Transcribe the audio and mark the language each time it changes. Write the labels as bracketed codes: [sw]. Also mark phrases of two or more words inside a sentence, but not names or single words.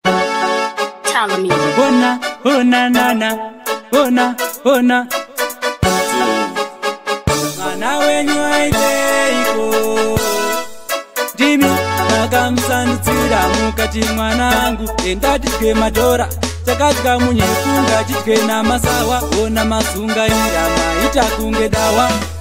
[en] Tell me. [sn] Bona, bona, na, na. Bona, bona. Mwana wenyu aiteiko? Ndimi ndakamusandudzira mukati mwanangu, enda tidye madhora. Takadya munyekunga, tidye namasawa, ona masungaira maita kunge dawa.